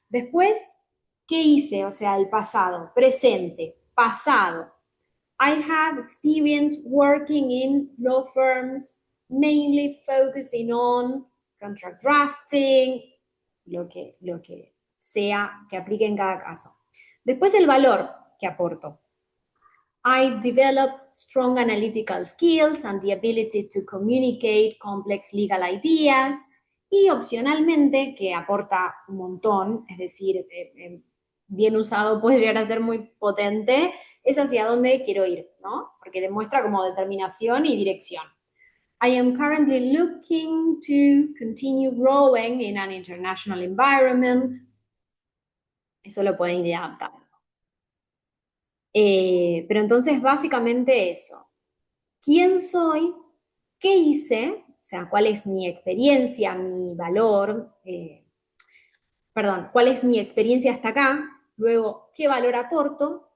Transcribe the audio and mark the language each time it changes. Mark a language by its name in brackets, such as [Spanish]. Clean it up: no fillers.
[Spanish] Después, ¿qué hice? O sea, el pasado, presente, pasado. [English] I have experience working in law firms, mainly focusing on contract drafting, [Spanish] lo que sea que aplique en cada caso. Después el valor que aporto. [English] I developed strong analytical skills and the ability to communicate complex legal ideas. [Spanish] Y opcionalmente, que aporta un montón, es decir, bien usado puede llegar a ser muy potente, es hacia dónde quiero ir, ¿no? Porque demuestra como determinación y dirección. [English] I am currently looking to continue growing in an international environment. [Spanish] Eso lo pueden ir adaptando. Pero entonces, básicamente eso. ¿Quién soy? ¿Qué hice? O sea, ¿cuál es mi experiencia, mi valor? Perdón, ¿cuál es mi experiencia hasta acá? Luego, ¿qué valor aporto?